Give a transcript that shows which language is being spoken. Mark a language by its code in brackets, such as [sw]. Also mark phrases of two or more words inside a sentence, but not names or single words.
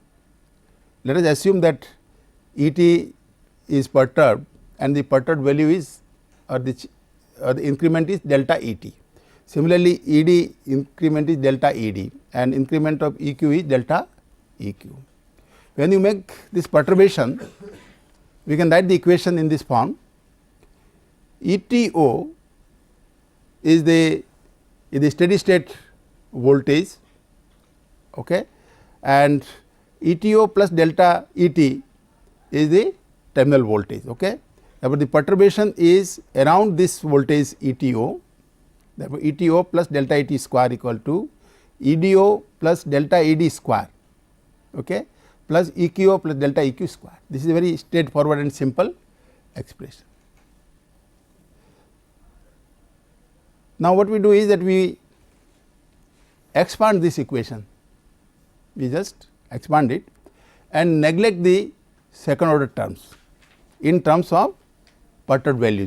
[en] Let us assume that E t is perturbed and the perturbed value is or the increment is delta E t. Similarly, E d increment is delta E d and increment of E q is delta E q. When you make this perturbation, we can write the equation in this form. E t o is the steady state voltage, okay, and E t o plus delta E t is the terminal voltage. Okay. Therefore, the perturbation is around this voltage E t o. Therefore, E t o plus delta E t square equal to E d o plus delta E d square, okay, plus E q o plus delta E q square. This is a very straightforward and simple expression. Now, what we do is that we expand this equation, we just expand it and neglect the second order terms in terms of perturbed values.